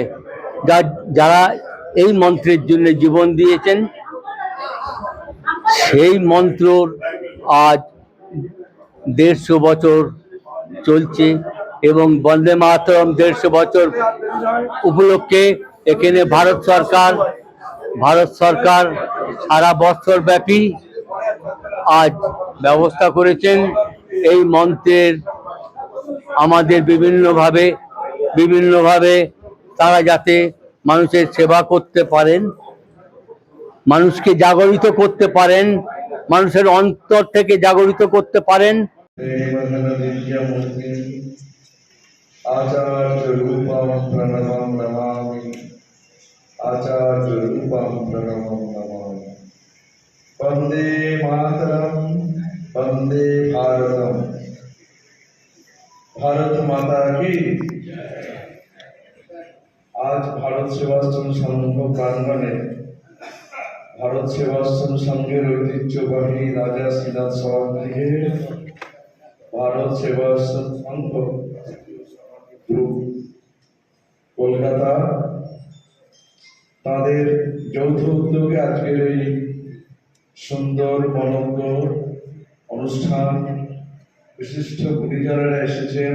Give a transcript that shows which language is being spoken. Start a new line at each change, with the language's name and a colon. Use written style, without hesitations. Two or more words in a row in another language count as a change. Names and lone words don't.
Bangla: যারা এই মন্ত্রের জন্য জীবন দিয়েছেন, সেই মন্ত্র আজ 150 বছর চলছে এবং বন্দে মাতরম 150 বছর উপলক্ষে এখানে ভারত সরকার সারা বছর ব্যাপী আজ ব্যবস্থা করেছেন এই মন্ত্রের। আমাদের বিভিন্নভাবে তারা যাতে মানুষের সেবা করতে পারেন, মানুষকে জাগরিত করতে পারেন, মানুষের অন্তর থেকে জাগরিত করতে পারেন।
Sanskrit: आचार्य रूपम प्रणवम नमामि, आचार्य रूपम प्रणवम नमामि। वंदे मातरम, वंदे भारतम।
Hindi: भारत माता की।
Bangla: আজ ভারত সেবাশ্রম সংঘ প্রাঙ্গণে ভারত সেবাশ্রম সংঘের ঐতিহ্যবাহী রাজা শ্রীনাথ সভাগৃহে भारत सेवाश्रम संघ গ্রুপ কলকাতা তাদের যৌথ উদ্যোগে আজকের এই সুন্দর মনোজ্ঞ অনুষ্ঠান বিশিষ্ট গুণীজনেরা এসেছেন।